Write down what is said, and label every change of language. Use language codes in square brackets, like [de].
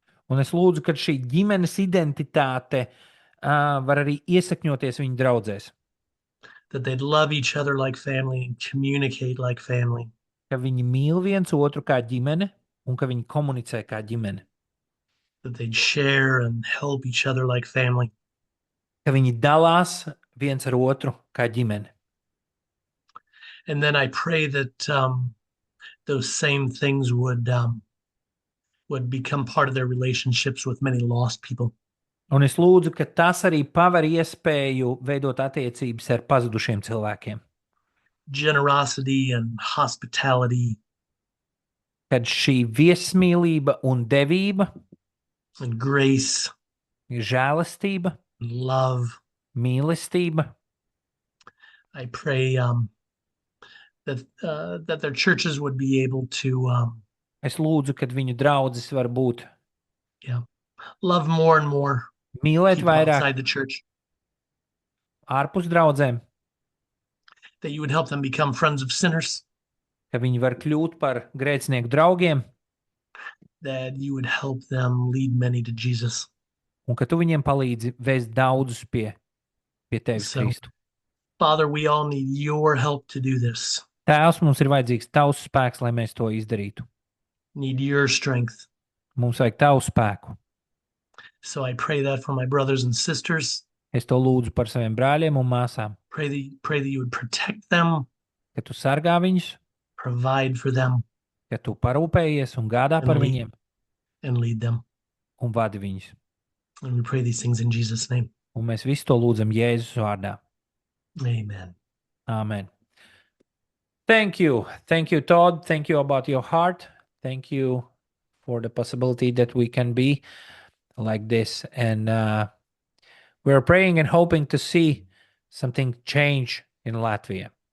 [lv] Un es lūdzu, ka šī ģimenes identitāte var arī iesakņoties viņu draudzēs, [en] That they'd love each other like family and communicate like family. [lv] ka viņi mīl viens otru kā ģimene un ka viņi komunicē kā ģimene, [en] That they'd share and help each other like family. [lv] ka viņi dalās viens ar otru kā ģimene. [en] And then I pray that those same things would become part of their relationships with many lost people. [lv] Un es lūdzu, ka tas arī paver iespēju veidot attiecības ar pazudušiem cilvēkiem. [en] Generosity and hospitality [lv] Kad šī viesmīlība un devība, [en] and grace [lv] žēlastība, [en] and love. [lv] mīlestība, [en] I pray that their churches would be able to [lv] es lūdzu, kad viņu draudzes var būt [en] love more and more [lv] mīlēt [en] people [lv] vairāk [en] outside the church. [lv] ārpus draudzēm, [en] That you would help them become friends of sinners. [lv] ka viņi var kļūt par grēcinieku draugiem [en] That you would help them lead many to Jesus. [lv] un ka tu viņiem palīdzi vēst daudzus pie tevis, [en] So- [lv] Kristu. [en] Father, we all need your help to do this. [lv] Tēvs, mums ir vajadzīgs tavs spēks, lai mēs to izdarītu. [en] Need your strength. [lv] Mums vajag tavu spēku. [en] So I pray that for my brothers and sisters. [lv] Es to lūdzu par saviem brāļiem un māsām, [en] Pray that you would protect them, [lv] ka tu sargā viņus, [en] provide for them, [lv] ka tu parūpējies un gādā par [en] Un lead. [lv] viņiem [en] and lead them. [lv] un vadi viņus. [en] And we pray these things in Jesus' name. [lv] Un mēs visu to lūdzam Jēzus vārdā. [en] Amen. Amen. Thank you. Thank you, Todd. Thank you about your heart. Thank you for the possibility that we can be like this. And we're praying and hoping to see something change in Latvia.